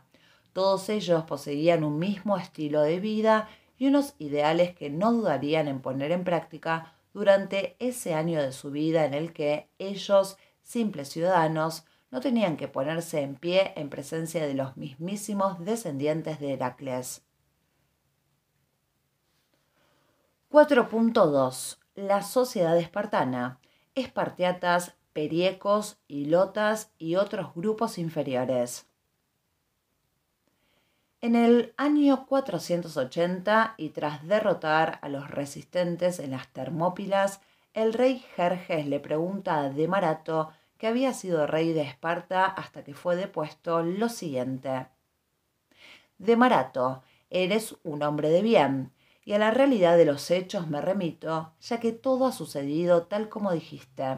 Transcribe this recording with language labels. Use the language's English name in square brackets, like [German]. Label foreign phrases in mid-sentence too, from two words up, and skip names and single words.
[Spanish] Todos ellos poseían un mismo estilo de vida y unos ideales que no dudarían en poner en práctica durante ese año de su vida en el que ellos, simples ciudadanos, no tenían que ponerse en pie en presencia de los mismísimos descendientes de Heracles. 4.2. La sociedad espartana. Espartiatas, periecos, hilotas y otros grupos inferiores. En el año 480, y tras derrotar a los resistentes en las Termópilas, el rey Jerjes le pregunta a Demarato, que había sido rey de Esparta hasta que fue depuesto, lo siguiente: Demarato, eres un hombre de bien, y a la realidad de los hechos me remito, ya que todo ha sucedido tal como dijiste.